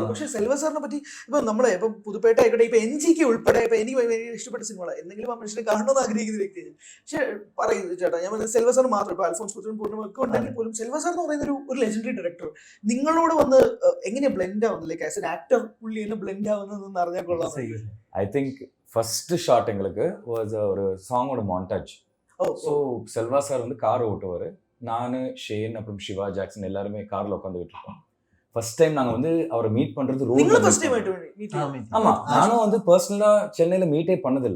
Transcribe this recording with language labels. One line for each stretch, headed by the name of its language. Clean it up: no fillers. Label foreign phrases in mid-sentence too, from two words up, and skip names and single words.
Malayalam: പക്ഷെ സെൽവ സാറിനെ പറ്റി ഇപ്പൊ നമ്മളെ ഇപ്പൊ പുതുപ്പേട്ട ആയിക്കോട്ടെ, ഇപ്പൊ NGK ഉൾപ്പെടെ ഇപ്പൊ എനിക്ക് ഭയങ്കര ഇഷ്ടപ്പെട്ട സിനിമകളാണ്. എന്തെങ്കിലും ആ മനുഷ്യനെ കാണണമെന്ന് ആഗ്രഹിക്കുന്ന വ്യക്തിയാണ്. പക്ഷെ പറയുന്നത് ചേട്ടാ, ഞാൻ സെൽവ സാർ മാത്രം ഇപ്പൊ അൽഫോൺസ് പുത്രൻ പൂർണ്ണിമ ഒക്കെ ഉണ്ടെങ്കിൽ പോലും സെൽവ സാർ എന്ന് പറയുന്ന ഒരു
English: legendary director
Malayalam: നിങ്ങളോട് വന്ന് എങ്ങനെ ബ്ലെൻഡ് ആവുന്നത്,
English: like as an actor
Malayalam: പുള്ളി എന്നെ ബ്ലെൻഡ് ആവുന്നതെന്ന് അറിഞ്ഞാൽ കൊള്ളാം.
English: I think first shot
Tamil: எங்களுக்கு வாஸ் ஒரு சாங்கோட மாண்டாஜ். ஸோ செல்வா சார் வந்து கார் ஓட்டுவார். நான், ஷேன், அப்புறம் சிவா, ஜாக்சன் எல்லாருமே காரில் உட்காந்துக்கிட்டு இருக்கோம்.
English: first time
Tamil: நாங்கள் வந்து அவரை மீட் பண்ணுறது ரோட்ல. ஆமாம், நானும் வந்து பர்சனலாக சென்னையில் மீட்டே பண்ணதில்லை.